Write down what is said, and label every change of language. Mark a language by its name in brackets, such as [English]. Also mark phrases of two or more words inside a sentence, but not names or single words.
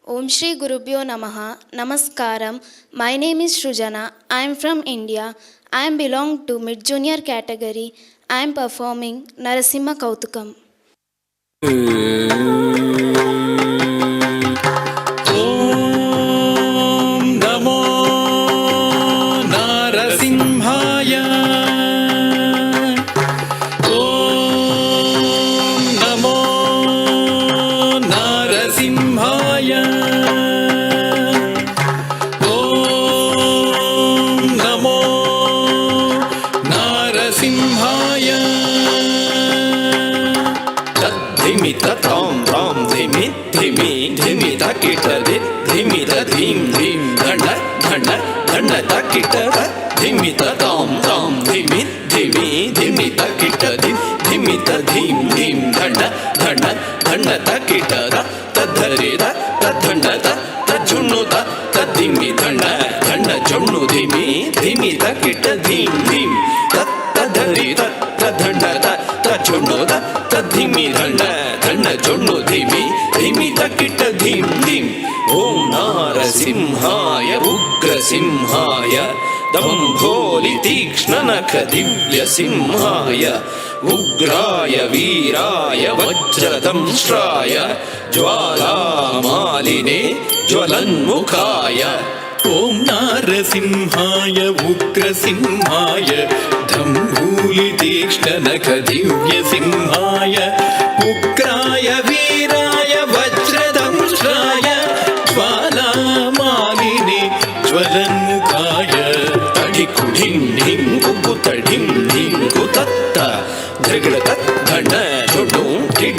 [Sanskrit] Shri Gurubhyo Namaha. Namaskaram. [English] My name is Shrujana. I am from India. I am belong to mid-junior category. I am performing Narasimha Kautukam. [Sanskrit] Om Namo Narasimhaya. Om Namo Narasimhaya. Om Namo Narasimhaya. Dhimi tatam ram dhimi dhimi dhimi takita dhimi dhim dhim dhanda dhanda dhanda takita dhimi tatam ram dhimi dhimi dhimi takita dhimi dhim dhim dhanda dhanda dhanda takita tadhari tadhanda tadjunnu tadhimi dhanda dhanda junnu dhimi dhimi takita dhim dhim tadhari tadhanda tadjunnu tadhimi dhanda dhanda junnu dhimi dhimi takita dhim dhim. Om Narasimhaya Ugrasimhaya Dambholi Tikshnanaka Divya Simhaya Ugraya Viraya Vajradamshraya Jwala Maline Jwalanmukhaya. Om Narasimhaya Ugrasimhaya Dambholi Tikshnanaka Divya Simhaya Ugraya Viraya Vajradamshraya Jwala Maline Jwalanmukhaya. Tadikudim dim kukutadim dim kutatta Dhrigadat dhanda jodum tidi